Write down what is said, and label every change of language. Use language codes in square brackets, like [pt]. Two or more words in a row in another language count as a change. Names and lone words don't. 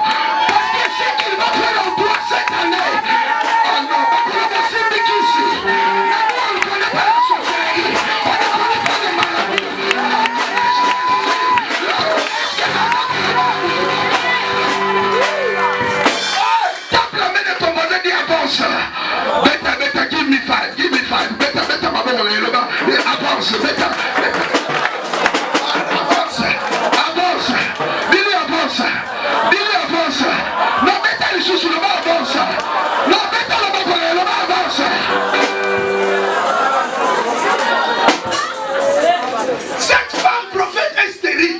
[fr] Parce que ce qu'il va faire en toi cette année, oh non, on connaît aussi ici. On ne connaît pas la sorcellerie. On ne connaît pas les maladies. Tape la main de ton voisin, dis avance. Beta, beta, [en] give me five. [fr] Beta, beta, ma bonne, avance, beta. Avance. Dis-lui avance. Non, beta, les sous sur le bas, avance. Non, beta, le bas, avance. Cette femme prophète est stérile.